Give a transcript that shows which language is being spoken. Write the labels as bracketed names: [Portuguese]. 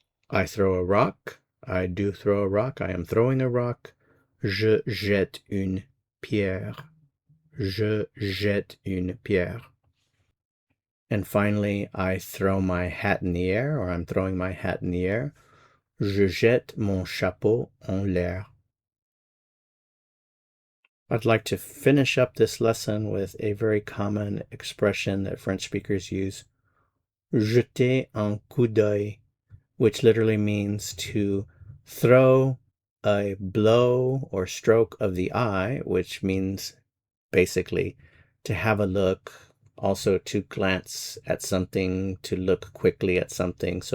[English] I throw a rock. I do throw a rock. I am throwing a rock. [French] Je jette une pierre. Je jette une pierre. [English] And finally, I throw my hat in the air, or I'm throwing my hat in the air. [French] Je jette mon chapeau en l'air. [English] I'd like to finish up this lesson with a very common expression that French speakers use, [French] jeter un coup d'œil, [English] which literally means to throw a blow or stroke of the eye, which means basically to have a look, also to glance at something, to look quickly at something.